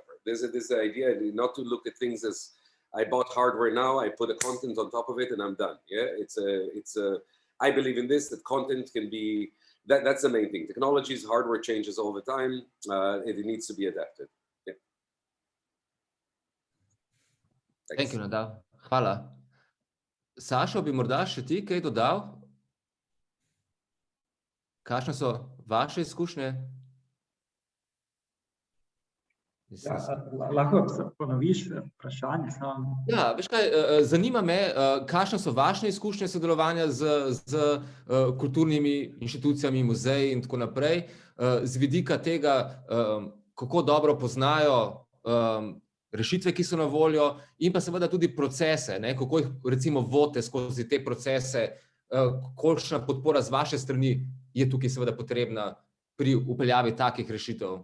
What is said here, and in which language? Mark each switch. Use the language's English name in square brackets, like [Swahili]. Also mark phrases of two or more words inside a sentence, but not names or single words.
[English] There's this idea not to look at things as I bought hardware now, I put a content on top of it and I'm done. Yeah, I believe in this, that content can be, that's the main thing. Technologies, hardware changes all the time. It needs to be adapted. Yeah. Thank you, [Slovenian] Nadav. Hvala. Sašo, bi morda še ti kaj dodal? Kakšne so vaše izkušnje? Lahko ponoviš vprašanje? Ja, veš kaj, zanima me, kakšne so vaše izkušnje sodelovanja z kulturnimi inštitucijami, muzeji in tako naprej, z vidika tega, kako dobro poznajo rešitve, ki so na voljo, in pa seveda tudi procese, kako jih recimo vodite skozi te procese, kolikšna podpora z vaše strani je tukaj seveda potrebna pri upeljavi takih rešitev?